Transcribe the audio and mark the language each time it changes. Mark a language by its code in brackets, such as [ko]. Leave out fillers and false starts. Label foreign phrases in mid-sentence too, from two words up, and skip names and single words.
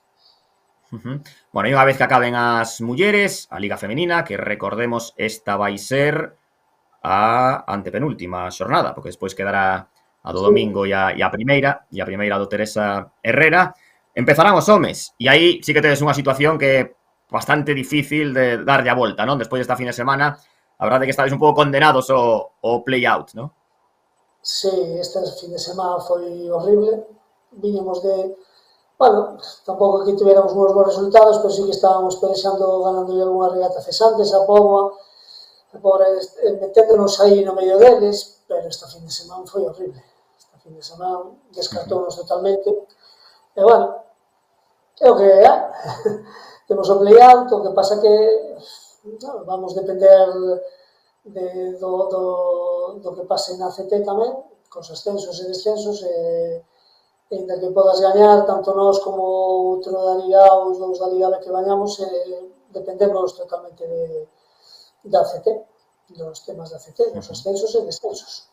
[gl] Bueno, e unha vez que acaben as mulleres, a Liga Femenina, que recordemos, esta vai ser a antepenúltima xornada, porque despois quedará a do domingo e a primeira do Teresa Herrera. Empezarán os homes, e aí sí que tedes unha situación que é bastante difícil de darlle a volta, non? Despois desta fin de semana, a verdade é que estades un pouco condenados ao play-out, non? Sí, este fin de semana foi horrible. Viñemos de... Bueno, tampouco que tuviéramos uns bons resultados, pero sí que estábamos pelexando, ganando algunha regata cesantes, a Póvoa, meténdonos aí no medio deles, pero esta fin de semana foi horrible. Esta fin de semana descartónos totalmente. E, bueno, é o que é. Temos o play-out, o que pasa que vamos depender do que pase na CT tamén, cos ascensos e descensos, e ainda que podas gañar, tanto nós como outro da Liga A, os dous da Liga B que gañamos, dependemos totalmente da CT, dos temas da CT, dos ascensos e descensos.